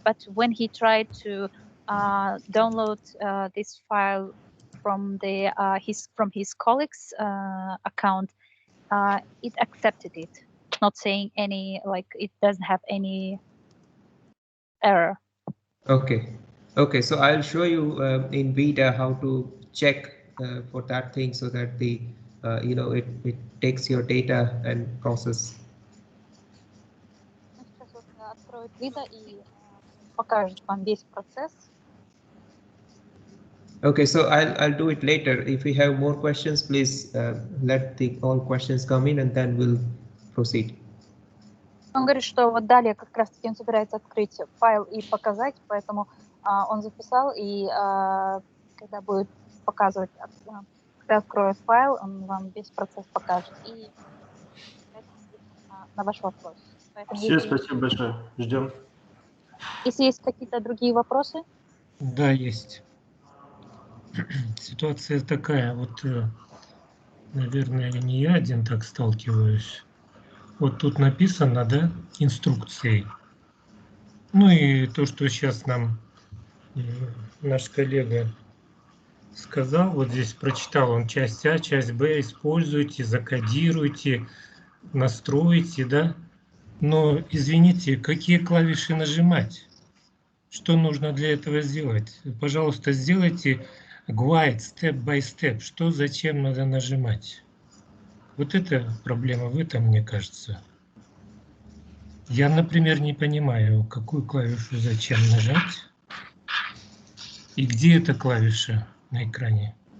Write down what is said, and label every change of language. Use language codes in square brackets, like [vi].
[en] But when he tried to download this file from his colleague's account, it accepted it, not saying any, like, it doesn't have any error. Okay, so I'll show you in ViDA how to check for that thing, so that the it takes your data and process. [ru] Сейчас откроет ViDA и покажет вам весь процесс. [en] Okay, so I'll do it later. If we have more questions, please let all questions come in, and then we'll proceed. [ru] Он говорит, что вот далее как раз-таки он собирается открыть файл и показать, поэтому он записал, и когда будет показывать, когда откроет файл, он вам весь процесс покажет. И на ваш вопрос. Поэтому, Все, спасибо большое. Ждем. Если есть какие-то другие вопросы? Да, есть. Ситуация такая, вот, наверное, не я один так сталкиваюсь. Вот тут написано, да, инструкции. Ну и то, что сейчас нам наш коллега сказал, вот здесь прочитал он часть А, часть Б, используйте, закодируйте, настройте, да. Но, извините, какие клавиши нажимать? Что нужно для этого сделать? Пожалуйста, сделайте [en] guide step by step. [ru] Что, зачем надо нажимать? Вот это проблема в этом, мне кажется. Я, например, не понимаю, какую клавишу зачем нажать и где эта клавиша на экране.